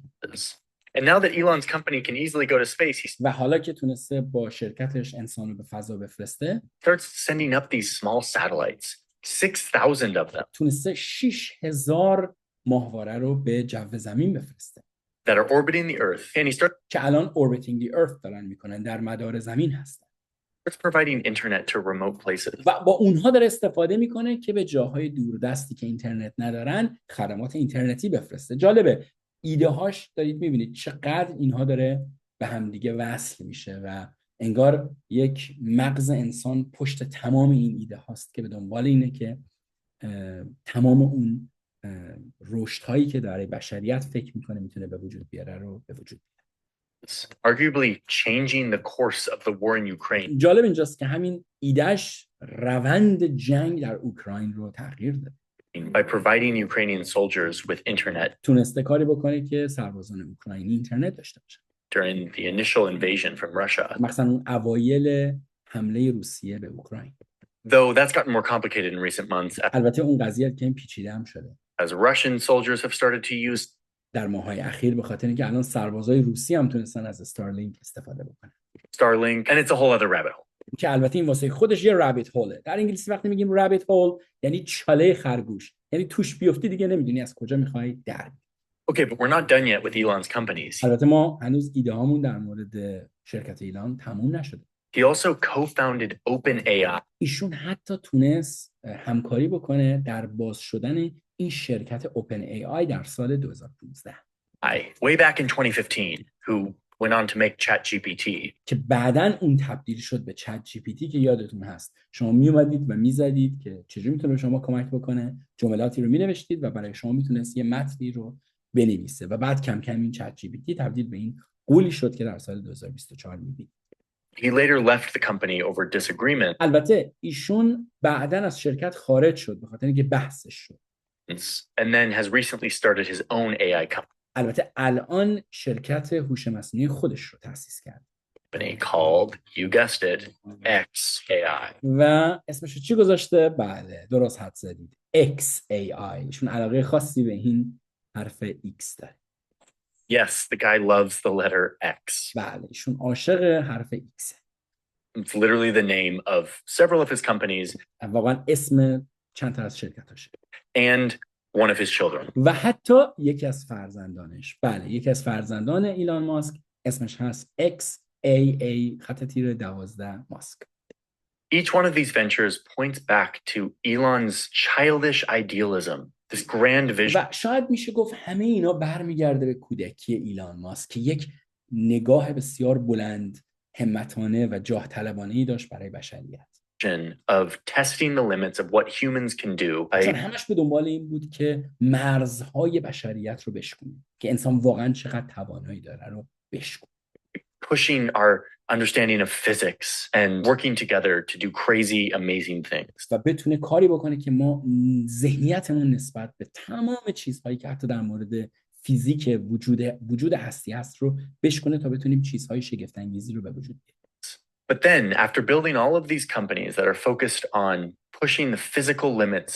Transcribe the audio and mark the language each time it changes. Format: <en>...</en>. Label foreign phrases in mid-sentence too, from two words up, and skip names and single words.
<en>And now that Elon's company can easily go to space, he</en> <fa>و حالا که تونسته با شرکتش انسان رو به فضا بفرسته،</fa> <en>starts sending up these small satellites, 6,000 of them,</en> <fa>تونسته 6000 ماهواره رو به جو زمین بفرسته</fa> <en>that are orbiting the Earth. And he starts</en> <fa>که الان</fa> <en>orbiting the earth</en> <fa>دارن میکنن، در مدار زمین هستن</fa> <en>providing internet to remote places.</en> <fa>و با اونها داره استفاده میکنه که به جاهای دوردستی که اینترنت ندارن خدمات اینترنتی بفرسته. جالبه ایده هاش دارید میبینید چقدر اینها داره به همدیگه وصل میشه و انگار یک مغز انسان پشت تمام این ایده هاست که به دنبال اینه که تمام اون رشد هایی که داره بشریت فکر میکنه میتونه به وجود بیاره رو به وجود بیاره.</fa> <en>Arguably changing the course of the war in Ukraine.</en> <fa>جالب اینجاست که همین ایدهش روند جنگ در اوکراین رو تغییر داد.</fa> <en>By providing Ukrainian soldiers with internet</en> <fa>تونسته کاری بکنه که سربازان اوکراینی اینترنت داشته باشن.</fa> <en>during the initial invasion from Russia.</en> <fa>مثلا اون اوایل حمله روسیه به اوکراین.</fa> <en>Though that's gotten more complicated in recent months</en> <fa>البته اون قضیه که پیچیده هم شده.</fa> <en>as Russian soldiers have started to use</en> <fa>در ماه‌های اخیر به خاطر اینکه الان سربازای روسی هم تونستن از استارلینک استفاده بکنن.</fa> <en>Starlink, and it's a whole other rabbit hole.</en> <fa>که البته این واسه خودش یه</fa> <en>rabbit hole.</en> <fa>در انگلیسی وقتی میگیم</fa> <en>rabbit hole</en> <fa>یعنی چاله خرگوش. یعنی توش بیفتی دیگه نمیدونی از کجا میخوای در.</fa> <en>Okay, but we're not done yet with Elon's companies.</en> <fa>البته ما هنوز ایده هامون در مورد شرکت ایلان تموم نشده.</fa> <en>He also co-founded OpenAI.</en> <fa>ایشون حتی تونست همکاری بکنه در باز شدن این شرکت اوپن ای آی در سال 2015.</fa> <en>Way back in 2015, who went on to make ChatGPT.</en> <fa>که بعداً اون تبدیل شد به چت جی پی تی که یادتون هست. شما می اومدید و میزدید که چجوری میتونه به شما کمک بکنه، جملاتی رو مینوشتید و برای شما میتونست یه متنی رو بنویسه و بعد کم کم این چت جی پی تی تبدیل به این قولی شد که در سال 2024 میبینید.</fa> <en>He later left the company over disagreement.</en> <fa>البته ایشون بعداً از شرکت خارج شد به خاطر اینکه بحثش شد.</fa> <en>And then has recently started his own AI company</en> <fa>البته الان شرکت هوش مصنوعی خودش رو تأسیس کرد.</fa> <en>called, you guessed it, XAI.</en> <fa>و اسمش رو چی گذاشته؟ بله درست حد زدید. XAI. ایشون علاقه خاصی به این حرف X داره.</fa> <en>Yes, the guy loves the letter X.</en> <fa>بله ایشون عاشق حرف X.</fa> <en>It's literally the name of several of his companies</en> <fa>واقعا اسم چند تا از شرکتاشه.</fa> <en>and one of his children.</en> <fa>و حتی یکی از فرزندانش. بله یکی از فرزندان ایلان ماسک اسمش هست XAA خط تیر 12 ماسک.</fa> <en>Each one of these ventures points back to Elon's childish idealism, this grand vision.</en> <fa>و شاید میشه گفت همه اینا برمیگرده به کودکی ایلان ماسک که یک نگاه بسیار بلند، همتانه و جاه طلبانه‌ای داشت برای بشریت.</fa> <en>of testing the limits of what humans can do.</en> <fa>چون همش به دنبال این بود که مرزهای بشریت رو بشکنه، که انسان واقعا چقدر توانایی داره رو بشکنه.</fa> <en>Pushing our understanding of physics and working together to do crazy, amazing things.</en> <fa>و بتونه کاری بکنه که ما ذهنیتمون نسبت به تمام چیزهایی که حتی در مورد فیزیک وجود هستی هست رو بشکنه تا بتونیم چیزهای شگفت انگیزی رو به وجود بیاریم.</fa> <en>But then, after building all of these companies that are focused on pushing the physical limits,</en>